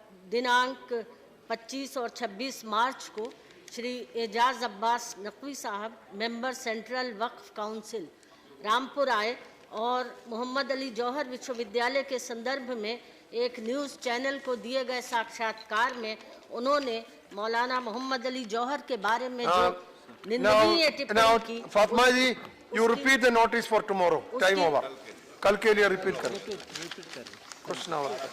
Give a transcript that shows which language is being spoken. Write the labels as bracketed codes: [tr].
[hi] दिनांक 25 और 26 मार्च को श्री एजाज अब्बास नकवी साहब मेंबर सेंट्रल वक्फ काउंसिल रामपुर आए और मोहम्मद अली जौहर विश्वविद्यालय के संदर्भ में एक न्यूज़ चैनल को दिए गए साक्षात्कार में उन्होंने मौलाना मोहम्मद अली जौहर के बारे में जो निंदनीय [en] now, [hi] टिप्पणी की, [en] Fatma ji, you repeat the notice for tomorrow. Time over. [hi] कल के लिए repeat करो. कुछ ना हो.